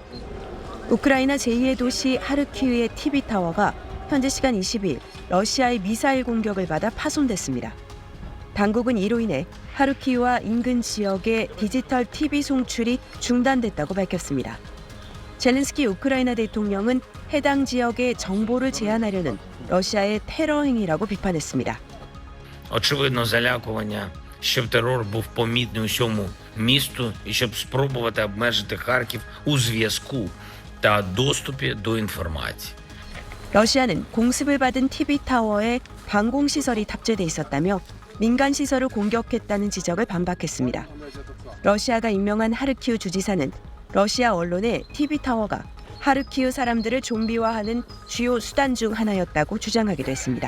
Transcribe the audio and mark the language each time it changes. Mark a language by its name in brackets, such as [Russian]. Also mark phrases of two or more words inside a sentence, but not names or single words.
[Korean] 우크라이나 제2의 도시 하르키우의 TV타워가 현지 시간 22일 러시아의 미사일 공격을 받아 파손됐습니다. 당국은 이로 인해 하르키우와 인근 지역의 디지털 TV 송출이 중단됐다고 밝혔습니다. 젤렌스키 우크라이나 대통령은 해당 지역의 정보를 제한하려는 러시아의 테러 행위라고 비판했습니다. [Ukrainian] Очевидно, залякування, щоб терор був помітний усьому місту і щоб спробувати обмежити Харків у зв'язку та доступі до інформації. [Korean] 러시아는 공습을 받은 TV타워에 방공시설이 탑재돼 있었다며 민간 시설을 공격했다는 지적을 반박했습니다. 러시아가 임명한 하르키우 주지사는 러시아 언론의 TV타워가 하르키우 사람들을 좀비화하는 주요 수단 중 하나였다고 주장하기도 했습니다.